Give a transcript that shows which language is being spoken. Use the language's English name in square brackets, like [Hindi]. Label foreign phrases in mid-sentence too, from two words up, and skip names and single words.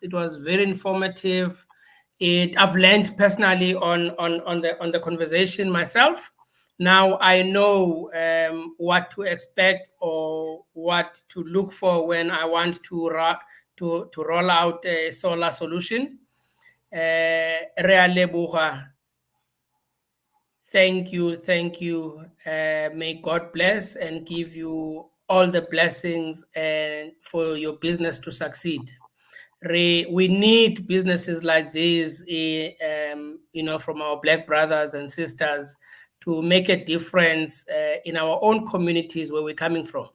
[English] It was very informative. I've learned personally on the conversation myself. Now I know what to expect or what to look for when I want to roll out a solar solution. [Tswana] Re a leboga. [English] Thank you, thank you. May God bless and give you all the blessings and for your business to succeed. We need businesses like these, from our Black brothers and sisters to make a difference in our own communities where we're coming from.